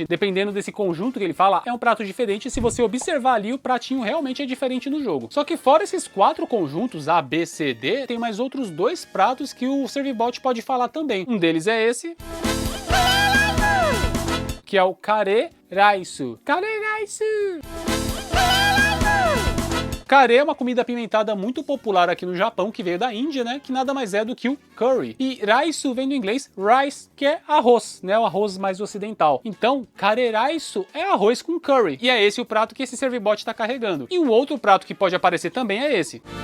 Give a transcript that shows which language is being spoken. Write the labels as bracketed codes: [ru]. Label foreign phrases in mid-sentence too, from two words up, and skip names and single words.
[pt] Dependendo desse conjunto que ele fala, é um prato diferente. Se você observar ali, o pratinho realmente é diferente no jogo. Só que fora esses 4 conjuntos, A, B, C, D, tem mais outros 2 pratos que o Servibot pode falar também. Um deles é esse, que é o kareraisu. Kareraisu! Kare é uma comida apimentada muito popular aqui no Japão, que veio da Índia, né? Que nada mais é do que o curry. E raisu vem do inglês rice, que é arroz, né? O arroz mais ocidental. Então, kare raisu é arroz com curry. E é esse o prato que esse servibot está carregando. E um outro prato que pode aparecer também é esse.